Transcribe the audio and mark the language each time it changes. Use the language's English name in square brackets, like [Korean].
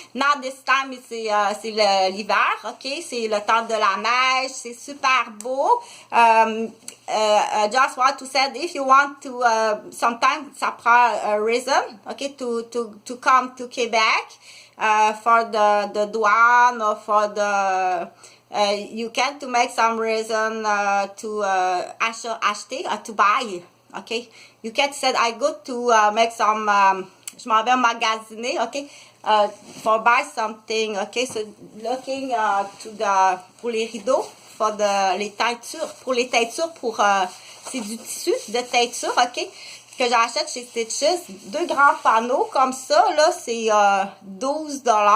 [French] Now this time c'est l'hiver, ok, c'est le temps de la neige, c'est super beau. [English] Just want to say, if you want to, sometimes ça prend a reason, okay, to come to Quebec for the douane or for the you can to make some reason to acheter to buy, okay. You can say I go to make some. [French] Je m'en vais magasiner, okay. For buy something, okay, so looking pour les rideaux, for les teintures, c'est du tissu de teinture, ok, que j'achète chez Stitches, 2 grands panneaux comme ça, là, c'est 12 $.